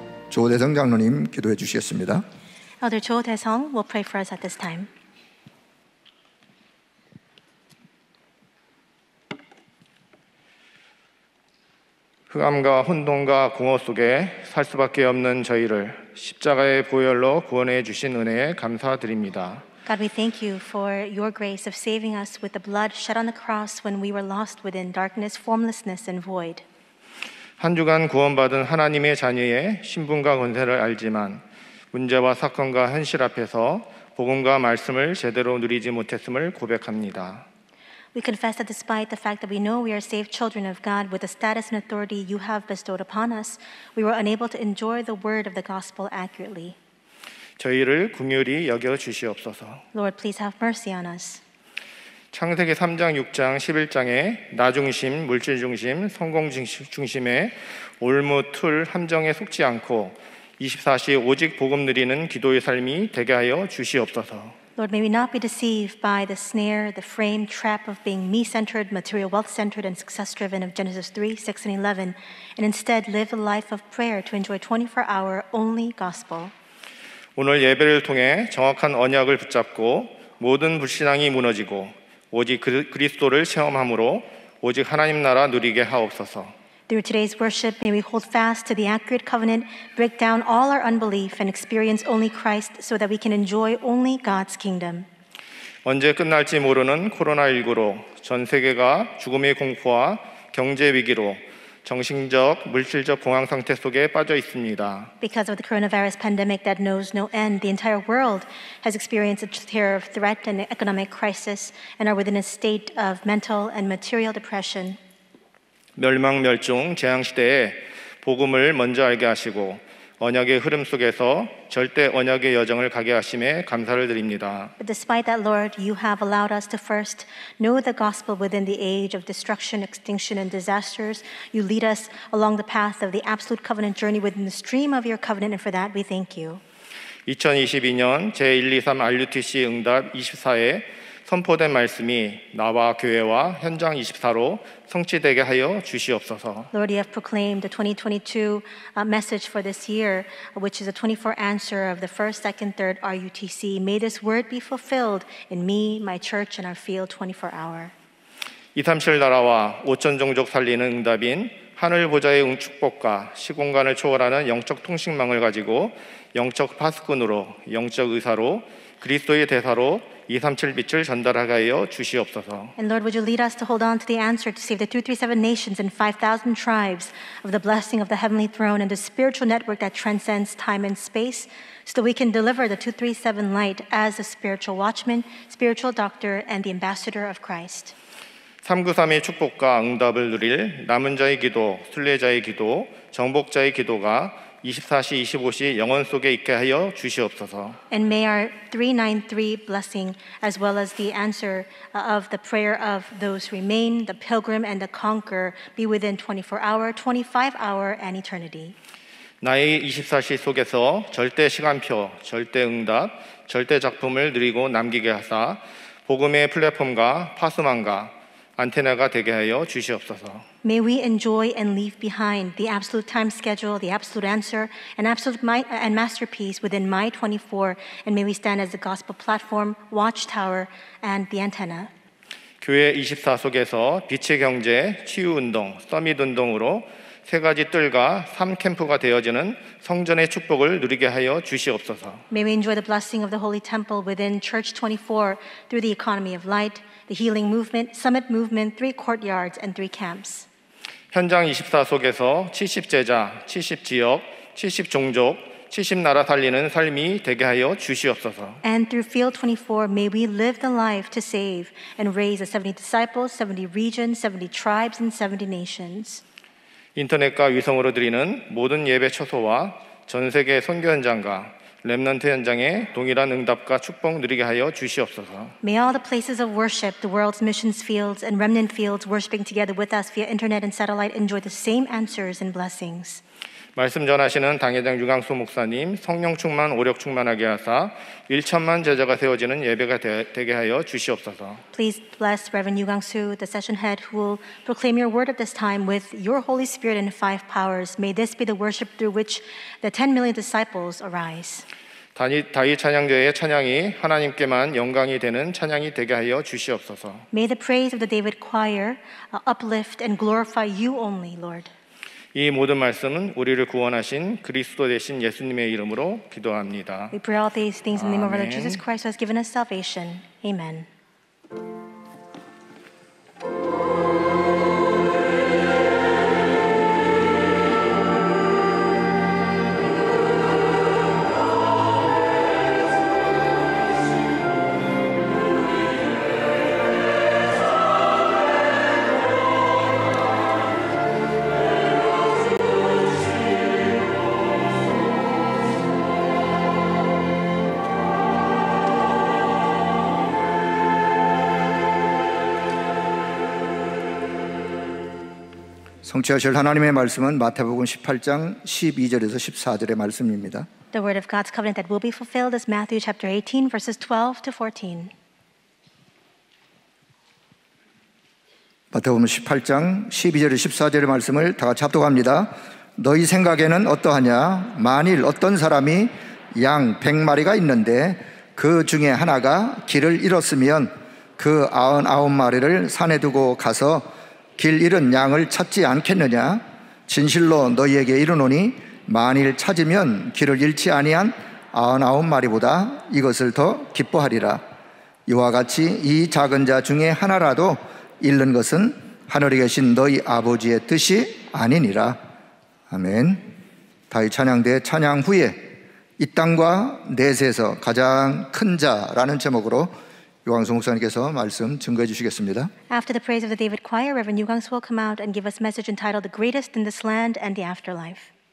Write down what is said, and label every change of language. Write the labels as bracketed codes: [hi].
[ko] 조대성 장로님 기도해 주시겠습니다. [en] Elder Cho Dae-sung will pray for us at this time. [ko] 흑암과 혼돈과 공허 속에 살 수밖에 없는 저희를 십자가의 보혈로 구원해 주신 은혜에 감사드립니다. [en] God, we thank you for your grace of saving us with the blood shed on the cross when we were lost within darkness, formlessness, and void. [ko] 한 주간 구원받은 하나님의 자녀의 신분과 권세를 알지만 문제와 사건과 현실 앞에서 복음과 말씀을 제대로 누리지 못했음을 고백합니다. [en] We confess that despite the fact that we know we are saved children of God with the status and authority you have bestowed upon us, we were unable to enjoy the word of the gospel accurately. [ko] 저희를 긍휼히 여겨 주시옵소서. [en] Lord, please have mercy on us. [ko] 창세기 3장, 6장, 11장에 나 중심, 물질 중심, 성공 중심의 올무, 틀, 함정에 속지 않고 24시 오직 복음 누리는 기도의 삶이 되게 하여 주시옵소서. [en] Lord, may we not be deceived by the snare, the frame, trap of being me-centered, material wealth-centered, and success-driven of Genesis 3, 6, and 11, and instead live a life of prayer to enjoy 24-hour only gospel. [ko] 오늘 예배를 통해 정확한 언약을 붙잡고 모든 불신앙이 무너지고 오직 그리스도를 체험함으로 오직 하나님 나라 누리게 하옵소서. [en] Through today's worship, may we hold fast to the accurate covenant, break down all our unbelief, and experience only Christ so that we can enjoy only God's kingdom. [ko] 언제 끝날지 모르는 코로나19로 전 세계가 죽음의 공포와 경제 위기로 정신적, 물질적 공황 상태 속에 빠져 있습니다. [en] Because of the coronavirus pandemic that knows no end, the entire world has experienced a terror of threat and economic crisis and are within a state of mental and material depression. [ko] 멸망멸종 재앙시대에 복음을 먼저 알게 하시고 언약의 흐름 속에서 절대 언약의 여정을 가게 하심에 감사를 드립니다. [en] But despite that, Lord, you have allowed us to first know the gospel within the age of destruction, extinction, and disasters. You lead us along the path of the absolute covenant journey within the stream of your covenant, and for that we thank you. [ko] 2022년 제123 RUTC 응답 24에 선포된 말씀이 나와 교회와 현장 24로 성취되게 하여 주시옵소서. [en] Lord, you have proclaimed the 2022 message for this year, which is a 24 answer of the first, second, third RUTC. May this word be fulfilled in me, my church, and our field 24-hour. [ko] 237 나라와 5천 종족 살리는 응답인 하늘 보좌의 축복과 시공간을 초월하는 영적 통신망을 가지고 영적 파수꾼으로 영적 의사로 그리스도의 대사로 237 빛을 전달하게 하여 주시옵소서. [en] And Lord, would you lead us to hold on to the answer to save the 237 nations and 5,000 tribes of the blessing of the heavenly throne and the spiritual network that transcends time and space so that we can deliver the 237 light as a spiritual watchman, spiritual doctor, and the ambassador of Christ. [ko] 393의 축복과 응답을 누릴 남은 자의 기도, 순례자의 기도, 정복자의 기도가 24시 25시 영원 속에 있게 하여 주시옵소서. [en] And may our 393 blessing as well as the answer of the prayer of those who remain, the pilgrim and the conqueror be within 24-hour, 25-hour and eternity. [ko] 나의 24시 속에서 절대 시간표, 절대 응답, 절대 작품을 누리고 남기게 하사 복음의 플랫폼과 파수망과 안테나가 되게 하여 주시옵소서. [en] May we enjoy and leave behind the absolute time schedule, the absolute answer, and absolute and masterpiece within My 24, and may we stand as the gospel platform, watchtower, and the antenna. [ko] 교회 24 속에서 빛의 경제, 치유운동, 서밋운동으로 세 가지 뜰과 3캠프가 되어지는 성전의 축복을 누리게 하여 주시옵소서. [en] May we enjoy the blessing of the Holy Temple within Church 24 through the economy of light, the healing movement, summit movement, 3 courtyards, and 3 camps. [ko] 현장 24 속에서 70제자, 70지역, 70종족, 70나라 살리는 삶이 되게 하여 주시옵소서. [en] And through Field 24, may we live the life to save and raise the 70 disciples, 70 regions, 70 tribes, and 70 nations. [ko] 인터넷과 위성으로 드리는 모든 예배 처소와 전 세계 선교 현장과 렘넌트 현장에 동일한 응답과 축복 누리게 하여 주시옵소서. [en] May all the places of worship, the world's missions fields and remnant fields worshiping together with us via internet and satellite enjoy the same answers and blessings. [ko] 말씀 전하시는 당회장 유강수 목사님 성령 충만 오력 충만하게 하사 1천만 제자가 세워지는 예배가 되게 하여 주시옵소서. [en] Please bless Reverend Yu Gang-soo, the session head, who will proclaim your word at this time with your Holy Spirit and 5 powers. May this be the worship through which the 10 million disciples arise. [ko] 다윗 찬양제의 찬양이 하나님께만 영광이 되는 찬양이 되게 하여 주시옵소서. [en] May the praise of the David choir uplift and glorify you only, Lord. [ko] 이 모든 말씀은 우리를 구원하신 그리스도 되신 예수님의 이름으로 기도합니다. [en] We pray all these things in the name of our Lord Jesus Christ who has given us salvation. Amen. [ko] 성취하실 하나님의 말씀은 마태복음 18장 12절에서 14절의 말씀입니다. [en] The word of God's covenant that will be fulfilled is Matthew chapter 18, verses 12 to 14. [ko] 마태복음 18장 12절에서 14절의 말씀을 다 같이 합독합니다. 너희 생각에는 어떠하냐? 만일 어떤 사람이 양 100마리가 있는데 그 중에 하나가 길을 잃었으면 그 99마리를 산에 두고 가서 길 잃은 양을 찾지 않겠느냐? 진실로 너희에게 이르노니 만일 찾으면 길을 잃지 아니한 99마리보다 이것을 더 기뻐하리라. 이와 같이 이 작은 자 중에 하나라도 잃는 것은 하늘에 계신 너희 아버지의 뜻이 아니니라. 아멘. 다윗 찬양대 찬양 후에 이 땅과 내세에서 가장 큰 자라는 제목으로 유광수 목사님께서 말씀 증거해 주시겠습니다. [en] After the praise of the David choir, Reverend Yu Gang-soo will come out and give us a message entitled The Greatest in This Land and the Afterlife.